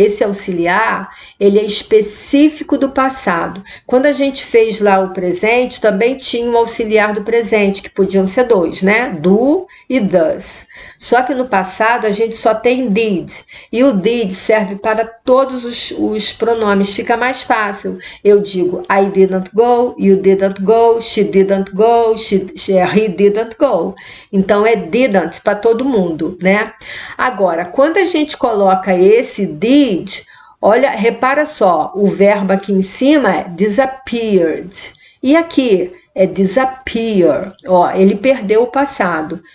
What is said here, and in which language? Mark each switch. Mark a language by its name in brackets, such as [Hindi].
[Portuguese] Esse auxiliar, ele é específico do passado. Quando a gente fez lá o presente, também tinha um auxiliar do presente, que podiam ser dois, né? Do e does. Só que no passado a gente só tem did. E o did serve para todos os pronomes. Fica mais fácil. Eu digo [English] I didn't go, you didn't go, she didn't go, he didn't go. [Portuguese] Então é didn't para todo mundo, né? Agora, quando a gente coloca esse did, olha, repara só, o verbo aqui em cima é disappeared. E aqui é disappear. Ó, ele perdeu o passado.